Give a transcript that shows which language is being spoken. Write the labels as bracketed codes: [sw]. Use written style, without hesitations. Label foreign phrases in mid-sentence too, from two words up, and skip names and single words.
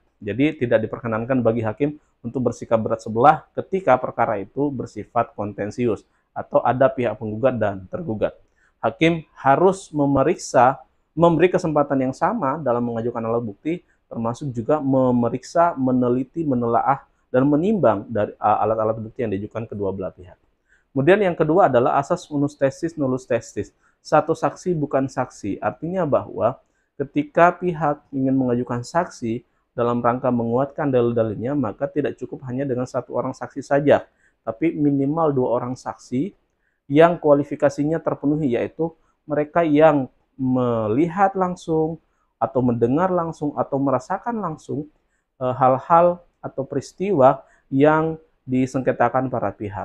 [id] Jadi tidak diperkenankan bagi hakim untuk bersikap berat sebelah ketika perkara itu bersifat kontensius atau ada pihak penggugat dan tergugat. Hakim harus memeriksa, memberi kesempatan yang sama dalam mengajukan alat bukti, termasuk juga memeriksa, meneliti, menelaah, dan menimbang dari alat-alat bukti yang diajukan kedua belah pihak. Kemudian yang kedua adalah asas [la] unus testis nullus testis. [id] Satu saksi bukan saksi. Artinya bahwa ketika pihak ingin mengajukan saksi dalam rangka menguatkan dalil-dalilnya, maka tidak cukup hanya dengan satu orang saksi saja, tapi minimal 2 orang saksi yang kualifikasinya terpenuhi, yaitu mereka yang melihat langsung atau mendengar langsung atau merasakan langsung hal-hal atau peristiwa yang disengketakan para pihak.